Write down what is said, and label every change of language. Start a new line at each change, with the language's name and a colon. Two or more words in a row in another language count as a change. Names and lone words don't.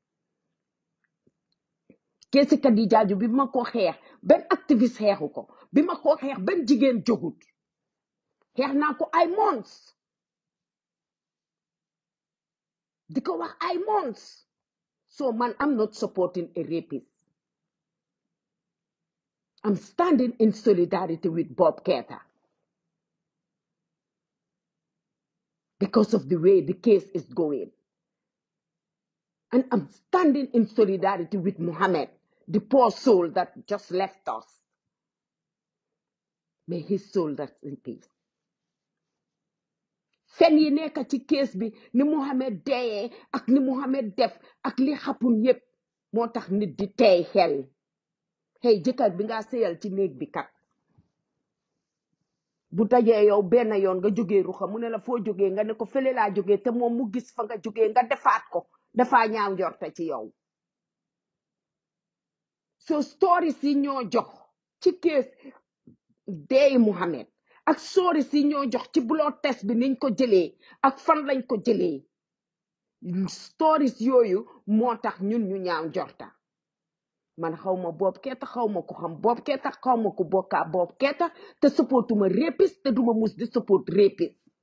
Wolof: keesi Kadi Jaaju bi ma ko xeex benn activiste xeexu ko bi ma ko xeex benn jigéen jógut xeex naa ko ay months di ko wax ay months so man
English: I'm not supporting a rapist. I'm standing in solidarity with Bob Keita because of the way the case is going. And I'm standing in solidarity with Muhammad, the poor soul that just left us. May his soul rest in peace.
Wolof: Fen yi nekk ci case bi ni Muhammad deyee ak ni Muhammad def ak li xapun yépp moo tax nit di tey xel hey jëkkër bi nga seyal ci néeg bi kat bu dajee yow benn yoon nga jógee ruxa mu ne la foo jógee nga ne ko fële laa jógee te moom mu gis fa nga jógee nga defaat ko dafa ñaaw njorte ci yow so stories yi ñoo jox ci case deey Muhammad ak stories yi ñoo jox ci
English: blood test
Wolof: bi niñ ko jëlee ak fan lañ ko jëlee stories yooyu moo tax ñun ñu ñaaw njorta man xawma Bob Keita xawma ko xam Bob Keita xawma ko bokka Bob Keita te supportuma rapiste te duma mus di support rapiste